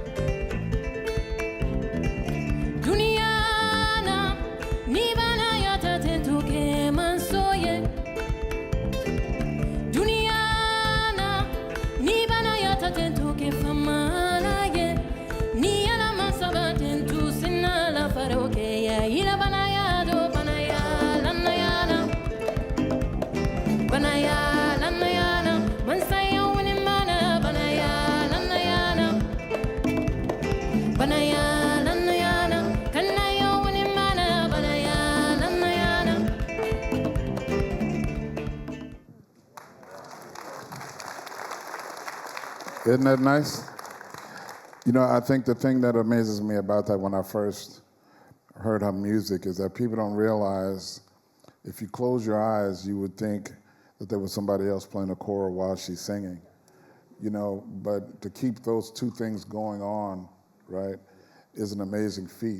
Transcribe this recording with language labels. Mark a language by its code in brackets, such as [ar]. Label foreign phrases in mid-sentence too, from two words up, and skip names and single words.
[man] duniana ni banaya tatentuke mansoye duniana ni banaya tatentuke famala ye ni ala masabaten tu sinala faroke ya ila banaya do banaya lanayana mansaya wini mana banaya lanayana kanaya wini mana banaya lanayana. [en] Isn't that nice? I think the thing that amazes me about that when I first heard her music is that people don't realize if you close your eyes, you would think that there was somebody else playing a kora while she's singing, but to keep those two things going on, right, is an amazing feat.